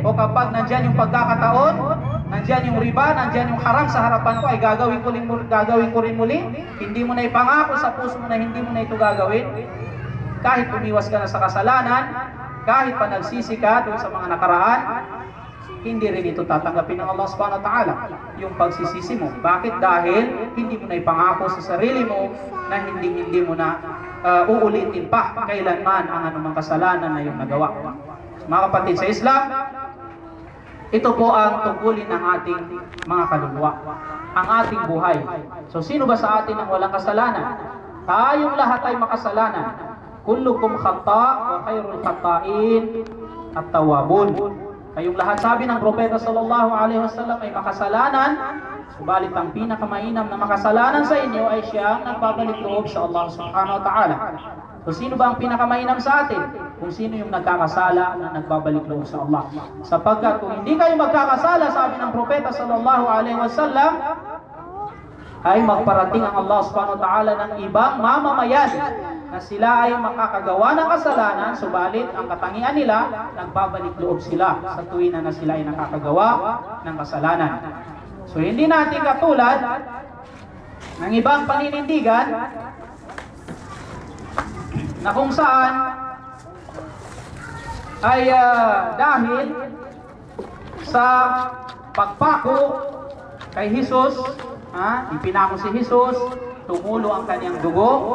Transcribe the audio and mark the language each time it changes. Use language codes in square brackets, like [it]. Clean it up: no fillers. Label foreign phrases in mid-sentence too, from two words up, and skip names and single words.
[tl] O kapag nandyan yung pagkakataon, nandyan yung riba, nandyan yung haram sa harapan ko, ay gagawin ko rin muli. Hindi mo na ipangako sa puso mo na hindi mo na ito gagawin. Kahit umiwas ka na sa kasalanan, kahit pa nagsisi ka doon sa mga nakaraan, hindi rin ito tatanggapin ng [ar] الله سبحانه وتعالى [tl] yung pagsisisi mo. Bakit? Dahil hindi mo na ipangako sa sarili mo na hindi mo na uulitin pa kailanman ang anumang kasalanan na yung nagawa. Mga kapatid sa Islam, ito po ang tungkulin ng ating mga kaluluwa, ang ating buhay. So sino ba sa atin ang walang kasalanan? Tayong lahat ay makasalanan. [ar] كلكم خطاء وخير الخطائين التوابون. [tl] Kayong lahat, sabi ng Propeta [ar] صلى الله عليه وسلم, [tl] ay makasalanan, subalit ang pinakamainam na makasalanan sa inyo ay siyang nagbabalik loob sa [ar] الله سبحانه وتعالى. [tl] So sino ba ang pinakamainam sa atin? Kung sino yung nagkakasala na nagbabalik loob sa Allah. Sapagkat kung hindi kayo magkakasala, sabi ng Propeta [ar] صلى الله عليه وسلم, [tl] ay magparating ang [ar] الله سبحانه وتعالى [tl] ng ibang mamamayan na sila ay makakagawa ng kasalanan, subalit ang katangian nila, nagbabalik loob sila sa tuwin na sila ay nakakagawa ng kasalanan. So hindi natin katulad ng ibang paninindigan na kung saan ay dahil sa pagpako kay Jesus, ipinako si Jesus, tumulo ang kanyang dugo.